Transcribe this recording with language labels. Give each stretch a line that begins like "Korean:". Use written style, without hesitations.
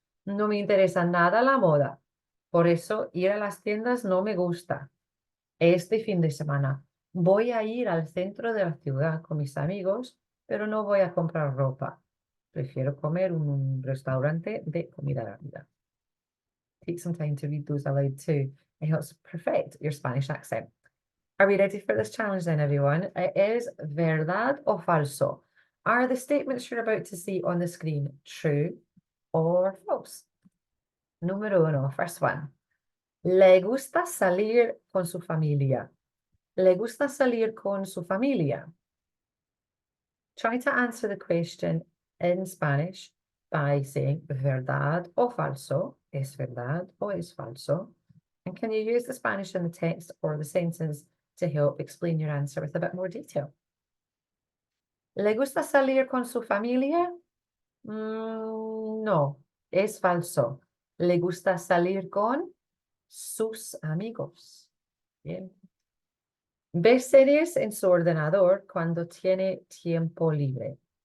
Spanish: No me interesa nada la moda. Por eso ir a las tiendas no me gusta. Este fin de semana voy a ir al centro de la ciudad con mis amigos, pero no voy a comprar ropa. Prefiero comer en un restaurante de comida rápida.
English: Take some time to read those aloud too. It helps perfect your Spanish accent. Are we ready for this challenge then, everyone? It is verdad o falso. Are the statements you're about to see on the screen true or false?
Spanish: Número uno, first one. Le gusta salir con su familia. Le gusta salir con su familia.
English: Try to answer the question in Spanish by saying verdad o falso. Es verdad o es falso. And can you use the Spanish in the text or the sentence to help explain your answer with a bit more detail?
Spanish: ¿Le gusta salir con su familia? No, es falso. Le gusta salir con sus amigos. Bien. Ve series en su ordenador cuando tiene tiempo libre.